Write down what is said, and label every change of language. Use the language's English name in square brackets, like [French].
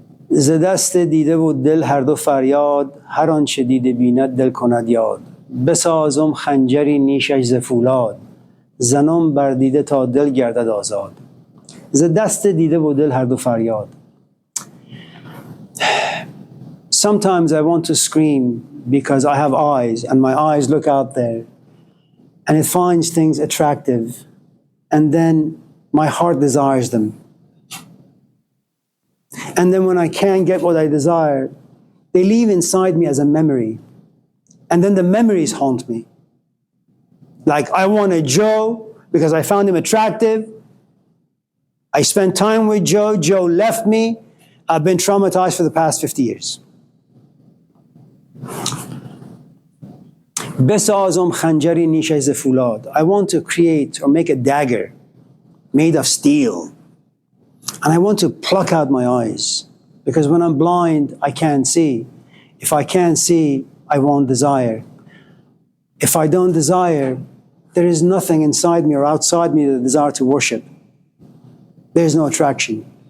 [Persian] ز دست دیده و دل هر دو فریاد، هر آنچه دیده بیند دل کند یاد. بسازم خنجری نیشش ز فولاد، زنم بر دیده تا دل گردد آزاد. ز دست دیده و دل هر دو فریاد. [English] Sometimes I want to scream because I have eyes and my eyes look out there and it finds things attractive and then my heart desires them. And then when I can't get what I desire, they leave inside me as a memory. And then the memories haunt me. Like I wanted Joe because I found him attractive. I spent time with Joe. Joe left me. I've been traumatized for the past 50 years. [Persian] بسازم خنجری نیشش ز فولاد. [English] I want to create or make a dagger made of steel. And I want to pluck out my eyes. Because when I'm blind, I can't see. If I can't see, I won't desire. If I don't desire, there is nothing inside me or outside me that I desire to worship. There's no attraction.